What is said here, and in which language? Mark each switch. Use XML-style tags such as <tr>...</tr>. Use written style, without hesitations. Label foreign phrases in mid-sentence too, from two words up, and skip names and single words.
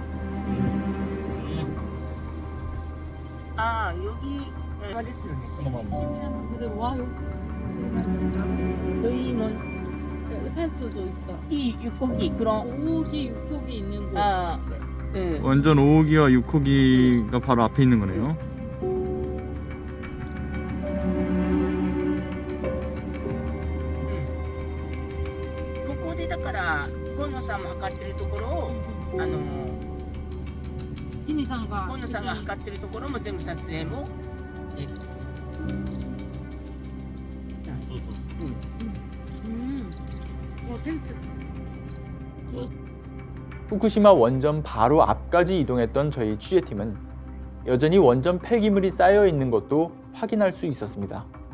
<ko>아, 여기 그대로 와 여기. 저희는 펜스도 있다. 이 육고기 그런 5호기, 6호기 있는 곳. 아, 네. 원전 5호기와 6호기가 바로 앞에 있는 거네요.</ko> <ja>ここでだから河野さんも測ってるところを河野さんが測ってるところも全部撮影も</ja> <ko>후쿠시마 원전 바로 앞까지 이동했던 저희 취재팀은 여전히 원전 폐기물이 쌓여 있는 것도 확인할 수 있었습니다.</ko>